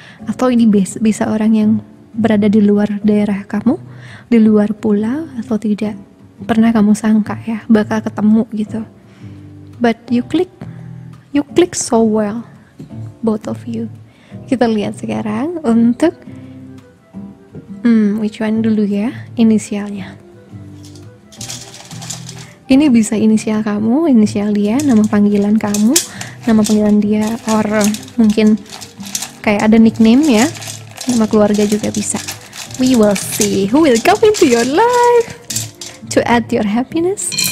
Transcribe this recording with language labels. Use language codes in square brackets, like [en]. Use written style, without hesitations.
[id] Atau ini bisa orang yang berada di luar daerah kamu, di luar pulau, atau tidak pernah kamu sangka ya bakal ketemu gitu. [en] But you click so well, both of you. [id] Kita lihat sekarang untuk [en] which one [id] dulu ya, inisialnya. Ini bisa inisial kamu, inisial dia, nama panggilan kamu, nama panggilan dia, or mungkin kayak ada nickname ya, nama keluarga juga bisa. [en] We will see who will come into your life to add your happiness.